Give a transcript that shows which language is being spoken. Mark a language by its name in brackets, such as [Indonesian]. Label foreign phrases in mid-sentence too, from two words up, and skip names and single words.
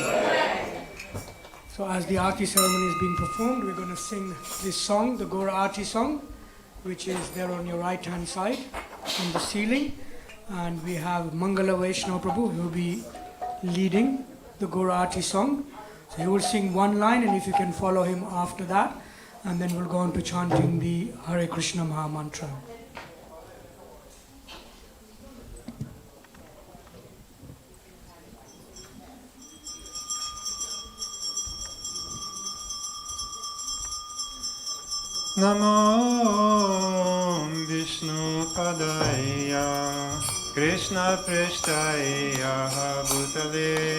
[English] So as the Aarti ceremony is being performed, we're going to sing this song, the Gaur Aarti song, which is there on your right hand side in the ceiling. And we have Mangala Vaishnava Prabhu who will be leading the Gaur Aarti song. So he will sing one line, and if you can follow him after that, and then we'll go on to chanting the Hare Krishna Maha Mantra. [Sanskrit] Namo Vishnu Padaya Krishna Prishtaya Bhutale